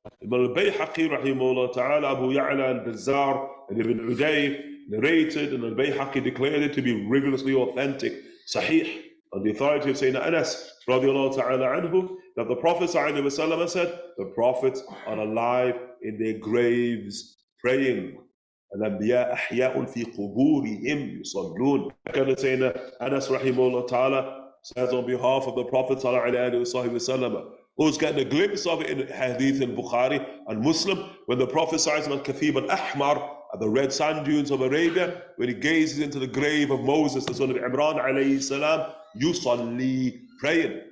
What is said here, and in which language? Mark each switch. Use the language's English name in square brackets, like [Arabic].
[English] Ibn al-Bayhaqi, rahimahullah ta'ala, Abu Ya'la al-Bazzar, and Ibn Uday narrated, and al-Bayhaqi declared it to be rigorously authentic, sahih, on the authority of Sayyidina Anas, radiallahu ta'ala anhu, that the Prophet ﷺ said, the prophets are alive in their graves praying. [Arabic] الأنبياء أحياء في قبورهم يصلون. [English] Sayyidina Anas, rahimahullah ta'ala, says on behalf of the Prophet ﷺ, who's getting a glimpse of it in Hadith in Bukhari and Muslim, when the Prophet ﷺ Kathib al-Ahmar at the red sand dunes of Arabia, when he gazes into the grave of Moses, the son of Imran alayhi salam, yusalli, praying.